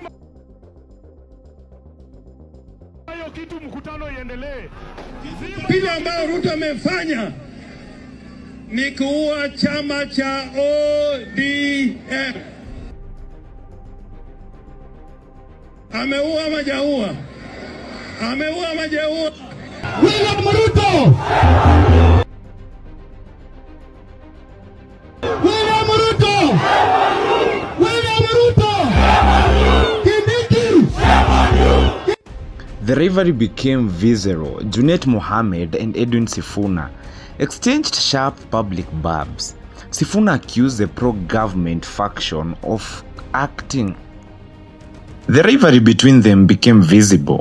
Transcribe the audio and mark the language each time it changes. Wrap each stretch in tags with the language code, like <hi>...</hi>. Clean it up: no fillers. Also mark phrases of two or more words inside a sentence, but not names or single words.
<sw>Hiyo kitu, mkutano iendelee. Kile ambayo Ruto amefanya ni kuua chama cha ODM. Ameua majaua. Ameua majaua. William Ruto! William Ruto! William Ruto!</sw> <en>The rivalry became visceral. Junet Mohammed and Edwin Sifuna exchanged sharp public barbs. Sifuna accused the pro-government faction of acting. The rivalry between them became visible.</en>